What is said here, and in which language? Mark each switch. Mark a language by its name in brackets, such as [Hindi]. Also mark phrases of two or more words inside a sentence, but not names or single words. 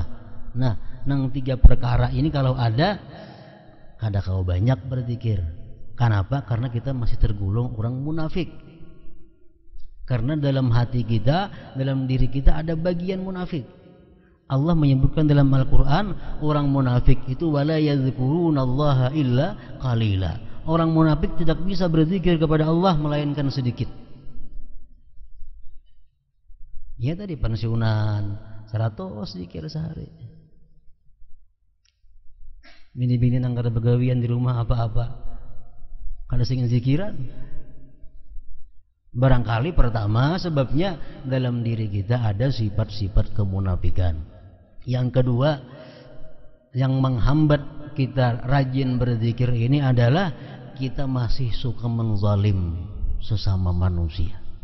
[Banjar] Nah, nang tiga perkara ini kalau ada, kada kau banyak berzikir. [Indonesian] Kenapa? Karena kita masih tergolong orang munafik. Karena dalam hati kita, dalam diri kita ada bagian munafik. Allah menyebutkan dalam Al-Quran, orang munafik itu [Arabic] wala yazkurunallaha illa qalila. [Indonesian] Orang munafik tidak bisa berzikir kepada Allah melainkan sedikit. Ya tadi pensiunan 100 zikir sehari. [Banjar] Bini-bini nang kada begawian di rumah apa-apa, kada sing zikiran. [Indonesian] Barangkali pertama sebabnya dalam diri kita ada sifat-sifat kemunafikan. Yang kedua, yang menghambat kita rajin berzikir ini adalah kita masih suka menzalim sesama manusia.